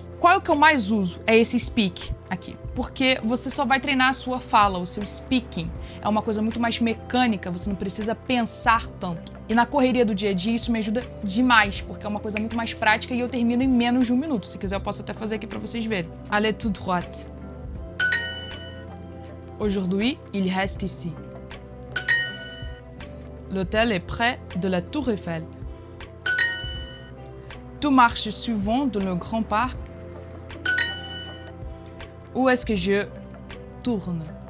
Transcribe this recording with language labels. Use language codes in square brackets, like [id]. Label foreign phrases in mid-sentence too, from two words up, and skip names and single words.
[pt] Qual é o que eu mais uso? É esse speak aqui. Porque você só vai treinar a sua fala, o seu speaking. É uma coisa muito mais mecânica, você não precisa pensar tanto. E na correria do dia a dia isso me ajuda demais, porque é uma coisa muito mais prática e eu termino em menos de 1 minuto. Se quiser eu posso até fazer aqui pra vocês verem. [fr] Allez tout droit. Aujourd'hui, il reste ici. L'hôtel est près de la Tour Eiffel. Tu marches souvent dans le grand parc. Où est-ce que je tourne?